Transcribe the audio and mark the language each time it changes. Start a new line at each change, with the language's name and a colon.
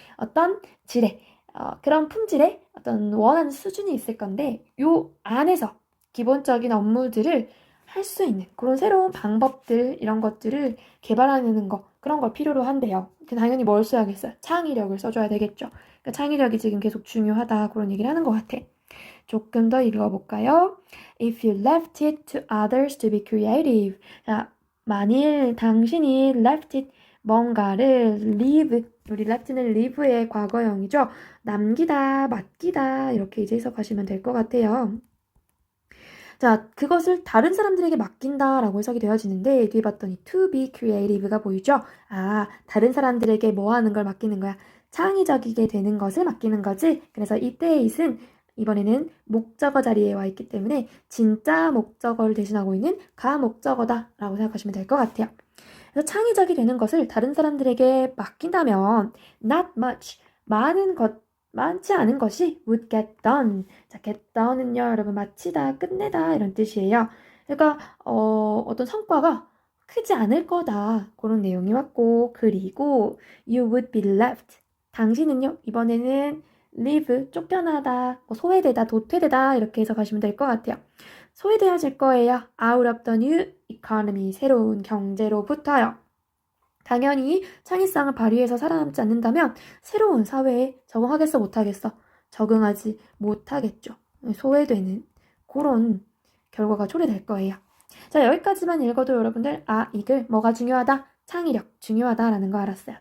Korean: 어떤 질의, 그런 품질의 어떤 원하는 수준이 있을 건데 요 안에서 기본적인 업무들을 할 수 있는 그런 새로운 방법들 이런 것들을 개발하는 거 그런 걸 필요로 한대요. 당연히 뭘 써야겠어요? 창의력을 써줘야 되겠죠. 그러니까 창의력이 지금 계속 중요하다 그런 얘기를 하는 것 같아. 조금 더 읽어볼까요?
English: If you left it to others to be creative.
Korean: 자, 만일 당신이 left it 뭔가를 leave 우리 left는 leave의 과거형이죠. 남기다, 맡기다 이렇게 이제 해석하시면 될 것 같아요. 자, 그것을 다른 사람들에게 맡긴다라고 해석이 되어지는데 뒤에 봤더니
English: to be creative
Korean: 가 보이죠? 아, 다른 사람들에게 뭐 하는 걸 맡기는 거야? 창의적이게 되는 것을 맡기는 거지? 그래서 이때의 it은 이번에는 목적어 자리에 와 있기 때문에 진짜 목적어를 대신하고 있는 가목적어다 라고 생각하시면 될 것 같아요. 그래서 창의적이 되는 것을 다른 사람들에게 맡긴다면
English: not much,
Korean: 많지 않은 것이
English: would get done.
Korean: 자,
English: get done
Korean: 은요, 여러분 마치다, 끝내다 이런 뜻이에요. 그러니까 어떤 성과가 크지 않을 거다 그런 내용이 왔고 그리고
English: you would be left.
Korean: 당신은요 이번에는 leave 쫓겨나다, 소외되다, 도태되다 이렇게 해석하시면 될 것 같아요. 소외되어질 거예요.
English: out of the new economy
Korean: 새로운 경제로부터요. 당연히 창의성을 발휘해서 살아남지 않는다면 새로운 사회에 적응하겠어 못하겠어? 적응하지 못하겠죠. 소외되는 그런 결과가 초래될 거예요. 자, 여기까지만 읽어도 여러분들 이글 뭐가 중요하다? 창의력 중요하다라는 거 알았어요.